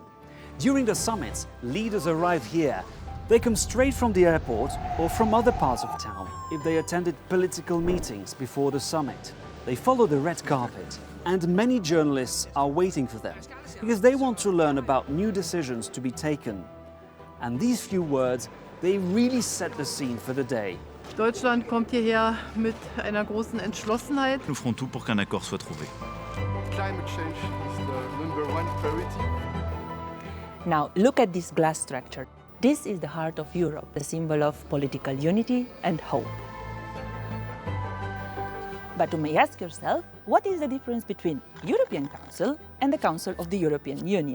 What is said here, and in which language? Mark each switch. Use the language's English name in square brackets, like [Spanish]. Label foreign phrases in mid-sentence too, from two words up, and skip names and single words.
[English] During the summits, leaders arrive here. They come straight from the airport or from other parts of town if they attended political meetings before the summit. They follow the red carpet, and many journalists are waiting for them because they want to learn about new decisions to be taken. And these few words, they really set the scene for the day. [German] Deutschland kommt hierher mit einer großen Entschlossenheit. [French] Nous ferons tout pour qu'un accord soit trouvé. [English] Climate change is the #1 priority. Now look at this glass structure. This is the heart of Europe, the symbol of political unity and hope. But you may ask yourself, what is the difference between European Council and the Council of the European Union?